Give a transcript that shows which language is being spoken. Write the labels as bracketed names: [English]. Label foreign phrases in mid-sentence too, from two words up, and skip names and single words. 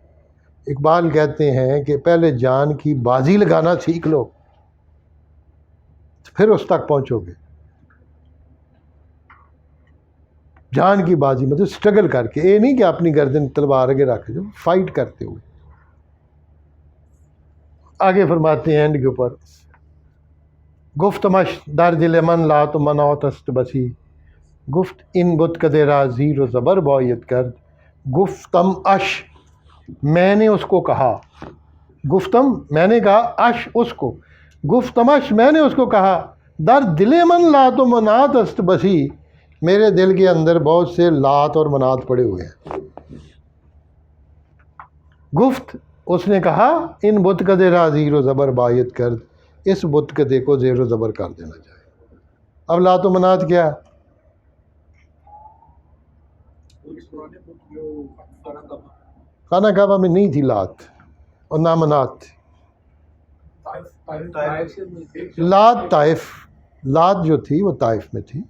[Urdu] اقبال کہتے ہیں کہ پہلے جان کی بازی لگانا سیکھ لو, پھر اس تک پہنچو گے. جان کی بازی مطلب سٹرگل کر کے, یہ نہیں کہ اپنی گردن تلوار آگے رکھ جو, فائٹ کرتے ہوئے. آگے فرماتے ہیں اینڈ کے اوپر, [Persian] گفتمش در دل من لا تو مناوت است بسی, گفت ان بت کدے را زیر و زبر باید کرد. گفتم اش, [Urdu] میں نے اس کو کہا, گفتم میں نے کہا, اش اس کو, گفتمش میں نے اس کو کہا, [Persian] در دل من لا تو منات است بسی, [Urdu] میرے دل کے اندر بہت سے لات اور منات پڑے ہوئے ہیں. [Persian] گفت [Urdu] اس نے کہا, [Persian] ان بت کدے را زیر و زبر باید کرد, [Urdu] اس بت کدے کو زیر و زبر کر دینا چاہیے. اب لات و منات کیا ہے؟ خانہ کعبہ میں نہیں تھی لات اور نہ منات تھی. لات طائف, لات جو تھی وہ طائف میں تھی.